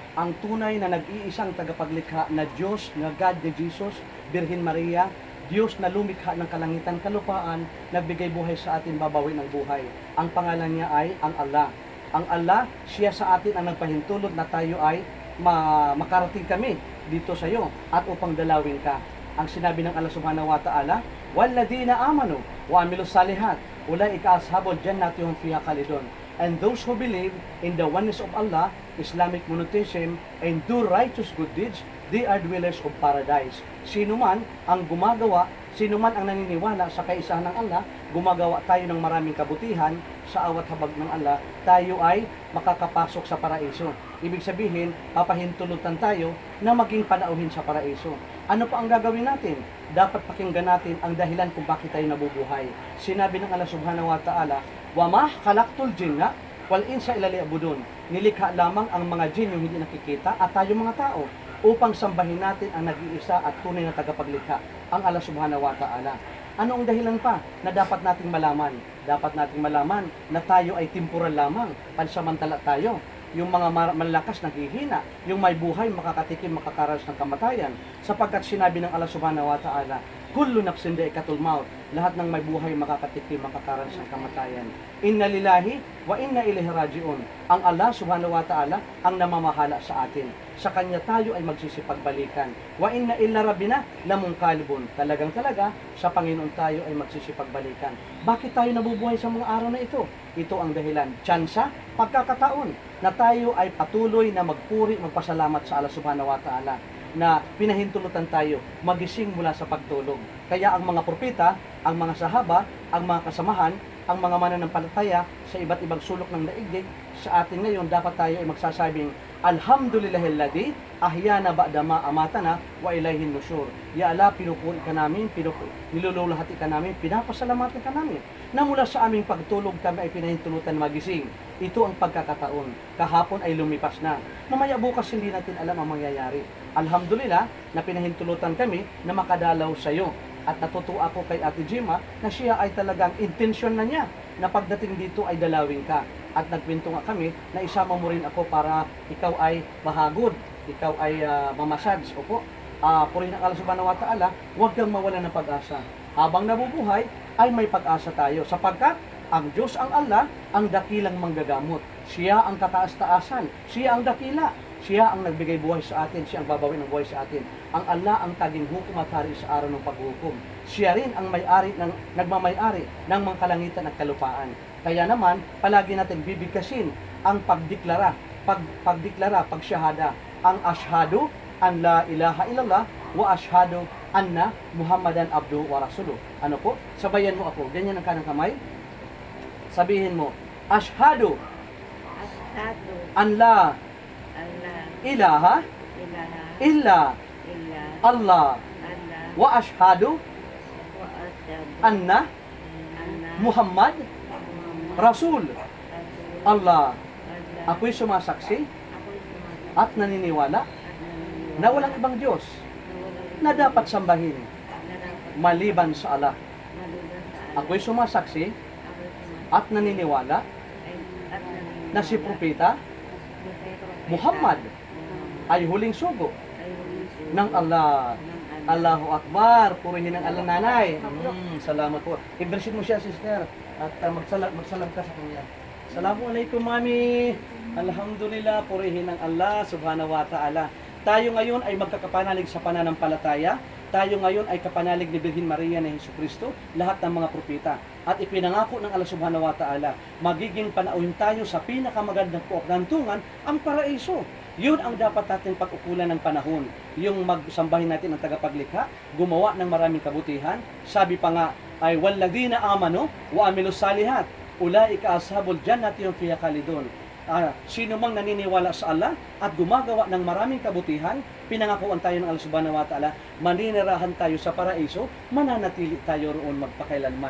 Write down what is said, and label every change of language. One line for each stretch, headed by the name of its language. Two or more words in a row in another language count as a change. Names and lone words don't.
Filipino: ang tunay na nag-iisang tagapaglikha na Diyos, na God ni Jesus, Birhen Maria, Diyos na lumikha ng kalangitan, kalupaan, nagbigay buhay sa atin, babawin ang buhay. Ang pangalan niya ay ang Allah. Ang Allah, siya sa atin ang nagpahintulot na tayo ay makarating kami dito sa iyo at upang dalawin ka. Ang sinabi ng
Arabic: الله سبحانه وتعالى، والذين آمنوا وعملوا الصالحات أولئك أصحاب الجنة هم فيها خالدون."
English: And those who believe in the oneness of Allah, Islamic monotheism, and do righteous good deeds, they are dwellers of paradise.
Filipino: Sino man ang gumagawa, sino man ang naniniwala sa kaisahan ng Allah, gumagawa tayo ng maraming kabutihan sa awat habag ng Allah, tayo ay makakapasok sa paraiso. Ibig sabihin, papahintulutan tayo na maging panauhin sa paraiso. Ano pa ang gagawin natin? Dapat pakinggan natin ang dahilan kung bakit tayo nabubuhay. Sinabi ng
Arabic: الله سبحانه وتعالى، وما خلقت الجن والإنس إلا ليعبدون."
Filipino: Nilikha lamang ang mga jin yung hindi nakikita at tayo mga tao upang sambahin natin ang nag-iisa at tunay na tagapaglikha, ang
Arabic: الله سبحانه وتعالى.
Filipino: Ano ang dahilan pa na dapat nating malaman? Dapat nating malaman na tayo ay temporal lamang, pansamantala tayo. Yung mga malakas naghihina, yung may buhay makakatikim, makakaranas ng kamatayan, sapagkat sinabi ng
Arabic: الله سبحانه وتعالى، كل نفس ذائقة الموت."
Filipino: Lahat ng may buhay makakatikim, makakaranas ng kamatayan.
Arabic: إنا لله وإنا إليه راجعون.
Filipino: Ang
Arabic: الله سبحانه وتعالى
Filipino: ang namamahala sa atin. Sa kanya tayo ay magsisipagbalikan.
Arabic: وإنا إلى ربنا لمنقلبون.
Filipino: Talagang sa Panginoon tayo ay magsisipagbalikan. Bakit tayo nabubuhay sa mga araw na ito? Ito ang dahilan. Tsansa, pagkakataon na tayo ay patuloy na magpuri, magpasalamat sa
Arabic: الله سبحانه وتعالى
Filipino: na pinahintulutan tayo magising mula sa pagtulog. Kaya ang mga propeta, ang mga sahaba, ang mga kasamahan, ang mga mananampalataya sa iba't ibang sulok ng daigdig, sa atin ngayon dapat tayo ay magsasabing,
Arabic: "الحمد لله الذي أحيانا بعد ما أماتنا وإليه النشور." يا الله,
Filipino: pinupuri ka namin, nilululahati ka namin, pinapasalamatan ka namin na mula sa aming pagtulog kami ay pinahintulutan magising. Ito ang pagkakataon. Kahapon ay lumipas na. Mamaya bukas hindi natin alam ang mangyayari. Alhamdulillah na pinahintulutan kami na makadalaw sa iyo. At natutuwa ako kay Ate Jima na siya ay talagang intensyon na niya na pagdating dito ay dalawin ka. At nagkwento nga kami na isama mo rin ako para ikaw ay mahagod, ikaw ay mamasage. Opo, purihin ang
Arabic: الله سبحانه وتعالى,
Filipino: huwag kang mawala ng pag-asa. Habang nabubuhay ay may pag-asa tayo sapagkat ang Diyos ang Allah ang dakilang manggagamot. Siya ang kataas-taasan, siya ang dakila. Siya ang nagbigay buhay sa atin, siya ang babawin ng buhay sa atin. Ang Allah ang taging hukom at hari sa araw ng paghukom. Siya rin ang nagmamay-ari ng mga kalangitan at kalupaan. Kaya naman, palagi natin bibigkasin ang pagdeklara, pagsyahada, ang
Arabic: أشهد أن لا إله إلا الله وأشهد أن محمدا عبده ورسوله.
Filipino: Ano po? Sabayan mo ako. Ganyan ang kanang kamay. Sabihin mo,
Arabic: أشهد أن لا إله إلا الله وأشهد أن محمد رسول الله.
Filipino: Ako'y sumasaksi at naniniwala na walang ibang Diyos na dapat sambahin maliban sa Allah. Ako'y sumasaksi at naniniwala na si Propeta Muhammad ay huling sugo ng Allah.
Arabic: الله أكبر.
Filipino: Purihin ang Allah, nanay. Salamat po. Ibersin mo siya, sister. At magsalam ka sa kanya.
Arabic: Assalamualaikum, mami. Alhamdulillah.
Filipino: Purihin ang
Arabic: الله سبحانه وتعالى.
Filipino: Tayo ngayon ay magkakapanalig sa pananampalataya. Tayo ngayon ay kapanalig ni Birhen Maria na Jesucristo, lahat ng mga propeta. At ipinangako ng
Arabic: الله سبحانه وتعالى,
Filipino: magiging panauhin tayo sa pinakamagandang kuoknantungan, ang paraiso. Yun ang dapat natin pag-ukulan ng panahon. Yung magsambahin natin ang tagapaglikha, gumawa ng maraming kabutihan. Sabi pa nga, ay
Arabic: والذين آمنوا وعملوا الصالحات أولئك أصحاب الجنة هم فيها خالدون.
Filipino: Sino mang naniniwala sa Allah at gumagawa ng maraming kabutihan, pinangakuan tayo ng
Arabic: الله سبحانه وتعالى,
Filipino: maninirahan tayo sa paraiso, mananatili tayo roon magpakailanman.